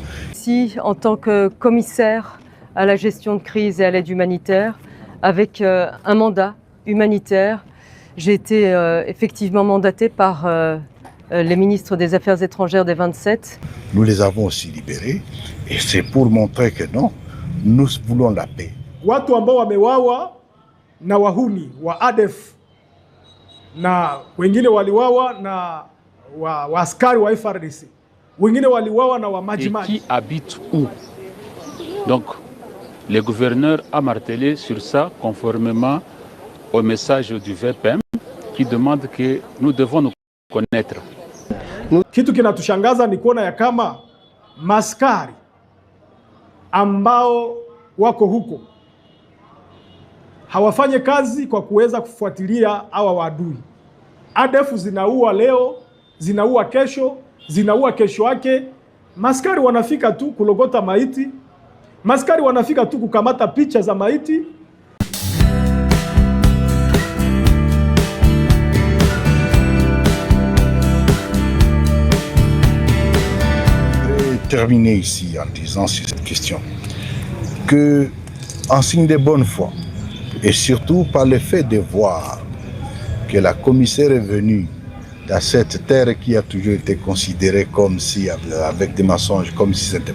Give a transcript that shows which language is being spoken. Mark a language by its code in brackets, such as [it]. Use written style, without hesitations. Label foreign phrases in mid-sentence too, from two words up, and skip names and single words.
[fr] Ici, en tant que commissaire à la gestion de crise et à l'aide humanitaire, avec un mandat humanitaire, j'ai été effectivement mandaté par les ministres des Affaires étrangères des 27. Nous les avons aussi libérés et c'est pour montrer que non, nous voulons la paix. [sw] Watu ambao wamewawa na wahuni wa ADF na wengine waliwawa na askari wa FARDC, wengine waliwawa na Majimaji. [fr] Et qui habite où? Donc, le gouverneur a martelé sur ça conformément au message du VPM qui demande que nous devons nous connaître. [sw] Kitu kinatushangaza ni kuona ya kama maskari ambao wako huko hawafanye kazi kwa kuweza kufuatilia hawa waadui. ADF zinaua leo, zinaua kesho, zinaua kesho yake. Maskari wanafika tu kulogota maiti, maskari wanafika tu kukamata picha za maiti. [fr] Terminer ici en disant sur cette question que, en signe de bonne foi et surtout par le fait de voir que la commissaire est venue dans cette terre qui a toujours été considérée comme si, avec des mensonges, comme si c'était...